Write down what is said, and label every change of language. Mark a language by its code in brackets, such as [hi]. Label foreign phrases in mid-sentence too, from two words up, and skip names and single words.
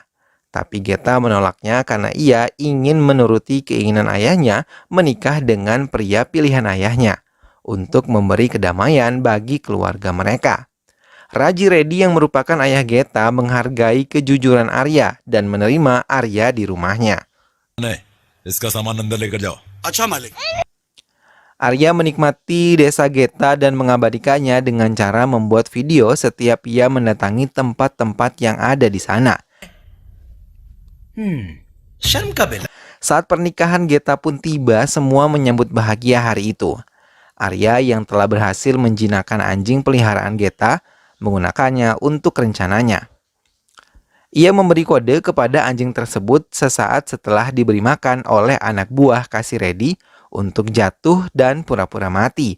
[id] Tapi Geta menolaknya karena ia ingin menuruti keinginan ayahnya menikah dengan pria pilihan ayahnya untuk memberi kedamaian bagi keluarga mereka. Raji Reddy yang merupakan ayah Geta menghargai kejujuran Arya dan menerima Arya di rumahnya. [hi] इसका सामान अंदर लेकर जाओ। अच्छा मालिक। [id] Arya menikmati desa Geta dan mengabadikannya dengan cara membuat video setiap ia mendatangi tempat-tempat yang ada di sana. [hi] शर्म का बेला। [id] Saat pernikahan Geta pun tiba, semua menyambut bahagia hari itu. Arya yang telah berhasil menjinakkan anjing peliharaan Geta menggunakannya untuk rencananya. Ia memberi kode kepada anjing tersebut sesaat setelah diberi makan oleh anak buah Kasiredi untuk jatuh dan pura-pura mati.